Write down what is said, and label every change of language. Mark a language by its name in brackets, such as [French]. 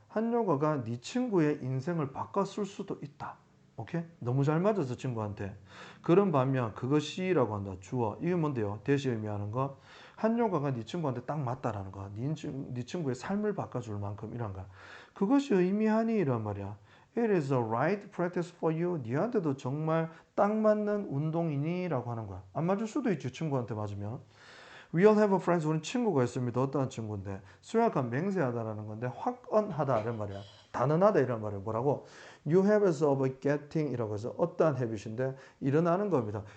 [Korean] 한요가가 네 친구의 인생을 바꿨을 수도 있다. 오케이? 너무 잘 맞아서 친구한테. 그런 반면 그것이라고 한다. 주어. 이게 뭔데요? 대시 의미하는 거. 한요가가 네 친구한테 딱 맞다라는 거. 네 친구의 삶을 바꿔줄 만큼 이런 거. 그것이 의미하니 이란 말이야. [English] It is the right practice for you. [Korean] 니한테도 정말 딱 맞는 운동이니? 라고 하는 거야. 안 맞을 수도 있지. 친구한테 맞으면. [English] We all have a friends. [Korean] 우리는 친구가 있습니다. 어떠한 친구인데? 수약한 맹세하다라는 건데 확언하다 이런 말이야. 단언하다 이런 말이야. 뭐라고? [English] You have of getting [Korean] 이라고 해서 어떠한 habit인데 일어나는 겁니다.